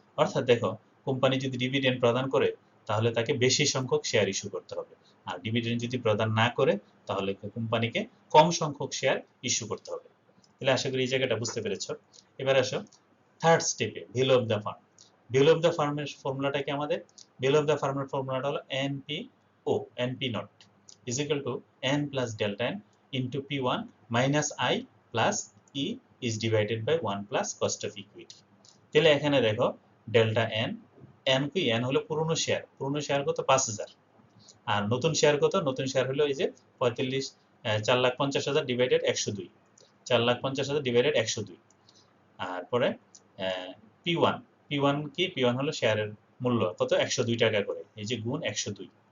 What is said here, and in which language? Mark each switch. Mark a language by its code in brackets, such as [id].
[bn] অর্থাৎ দেখো, কোম্পানি যদি ডিভিডেন্ড প্রদান করে তাহলে তাকে বেশি সংখ্যক শেয়ার ইস্যু করতে হবে, আর ডিভিডেন্ড যদি প্রদান না করে তাহলে কোম্পানিকে কম সংখ্যক শেয়ার ইস্যু করতে হবে। তাহলে আশা করি এই জায়গাটা বুঝতে পেরেছো। এবার আসো থার্ড স্টেপে, value of the farm. Value of the ফার্মের ফর্মুলাটা কি আমাদের? [en] value of the ফার্মের [bn] ফর্মুলাটা হলো [en] NPO, NP naught is equal to n plus delta n into p1 minus I plus e is divided by 1 plus cost of equity। [bn] তাহলে এখানে দেখো ডেল্টা n, n কি? n হলো পুরনো শেয়ার। পুরনো শেয়ার কত? 5000। আর নতুন শেয়ার কত? নতুন শেয়ার হলো এই যে 4,50,000 ডিভাইডেড 102। 4,50,000 ডিভাইডেড 102। আর পরে p1 কি? p1 হলো শেয়ারের মূল্য কত? 102 টাকা করে, এই যে গুণ 102।